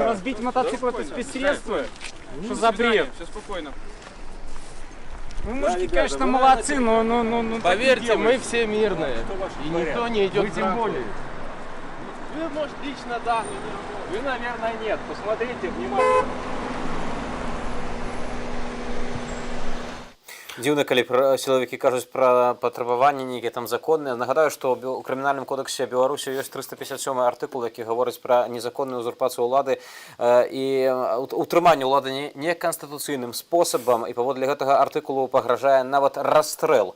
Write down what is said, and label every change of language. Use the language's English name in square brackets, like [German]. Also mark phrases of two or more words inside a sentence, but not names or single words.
[Russian] Разбить мотоцикл — это спецсредства? Что за бред? Все спокойно. Вы мужики, конечно, молодцы, но Поверьте, мы все мирные. И никто не идет. Вы тем более. Вы, может, лично да, вы, наверное, нет. Посмотрите внимательно. [Belarusian] Дзіўна, калі сілавікі кажуць пра патрабаванні нейкія там законныя. Нагадаю, што ў крымінальным кодексе Беларусі ёсць 357 артыкул, які гаворыць пра незаконную узурпацыю ўлады і утрыманне ўлады неканстытуцыйным спосабам, і паводле гэтага артыкулу пагражае нават расстрэл.